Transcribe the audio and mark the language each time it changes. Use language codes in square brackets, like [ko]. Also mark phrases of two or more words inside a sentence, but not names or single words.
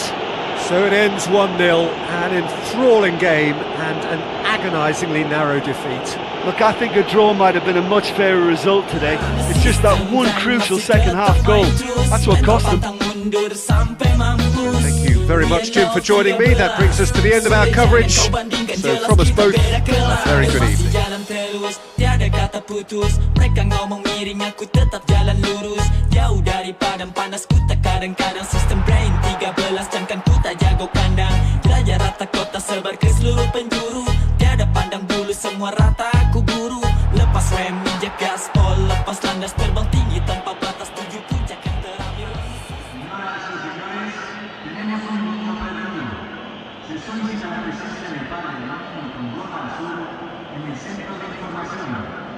[en] So it ends 1-0, an enthralling game and an agonisingly narrow defeat. Look, I think a draw might have been a much fairer result today. It's just that one crucial second-half goal. That's what cost them. Thank you very much, Jim, for joining me. That brings us to the end of our coverage. So from us both, a very good evening. [id] Tiada kata putus, mereka ngomong miring, aku tetap jalan lurus. Jauh dari padam panas, ku tak kadang-kadang. [en] Sistem brain [id] 13 jam kan ku tak jago kandang. Jelajah rata kota sebar ke seluruh penjuru. Tiada pandang bulu, semua rata aku buru. Lepas rem, injak gaspol, lepas landas terbang tinggi tanpa batas, tuju puncak yang terambil. [es] Se solicita la presencia del padre de máquina con gorra azul en el centro de información.